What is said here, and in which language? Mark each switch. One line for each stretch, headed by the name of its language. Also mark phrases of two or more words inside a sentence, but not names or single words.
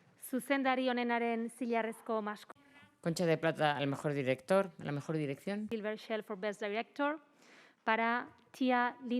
Basque: Zuzendari onenaren zilarrezko masko.
Spanish: Concha de Plata al mejor director, a la mejor dirección.
English: Silver Shell for Best Director para Tia Lind.